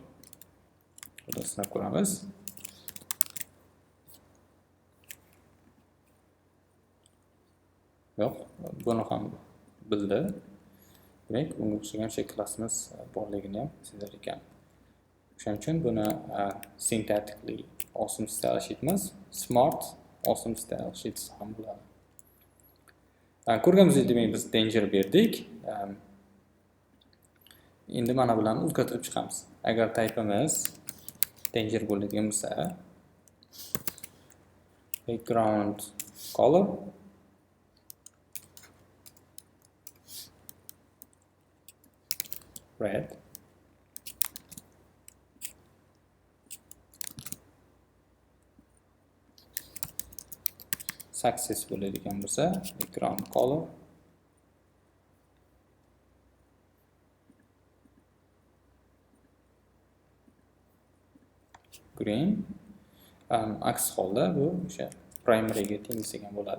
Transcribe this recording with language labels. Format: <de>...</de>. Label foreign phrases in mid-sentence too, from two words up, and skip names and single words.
<uz>Buni sinab ko'ramiz. Yo'q, buni ham bildi. Demak, bunga o'xshagan o'sha klassimiz borligini ham sezar ekan. Shuning uchun buni</uz> <en>syntactically awesome style sheet</en> <uz>emas,</uz> <en>smart awesome style sheet</en> <uz>ham bo'ladi. Ko'rganimizdek, demak, biz danger berdik. Endi mana bularni o'zgartirib chiqamiz. Agar typeimiz danger bo'ladigan bo'lsa,</uz> <en>background color red,</en> <uz>success bo'ladigan bo'lsa,</uz> <en>background color green.</en> <uz>Aks holda bu o'sha primary ga tengsigan bo'ladi.</uz>